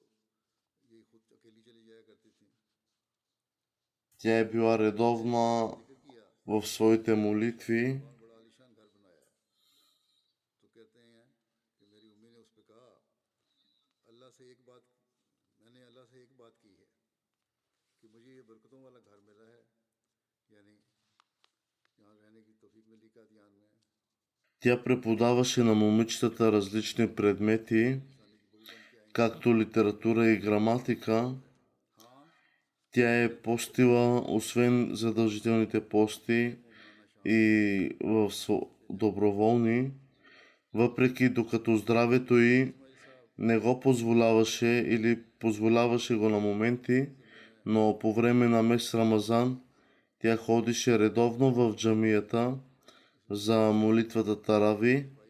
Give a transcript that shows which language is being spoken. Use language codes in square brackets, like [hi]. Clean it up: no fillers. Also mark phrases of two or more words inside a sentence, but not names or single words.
[bg] Тя е била редовна в своите молитви [ur] بڑا عالیشان گھر بنایا ہے. تو کہتے ہیں کہ میری امی نے اس پر کہا، اللہ سے ایک بات میں نے اللہ سے ایک بات کی ہے کہ مجھے یہ برکتوں والا گھر ملا ہے، یعنی یہاں رہنے کی توفیق ملی قادیان میں. [bg] тя преподаваше на момичетата различни предмети, както литература и граматика. [ur] हाँ, [bg] Тя е постила, освен задължителните пости и доброволни, въпреки докато здравето й не го позволяваше или позволяваше го на моменти, но по време на месец Рамазан тя ходише редовно в джамията за молитвата Тарави.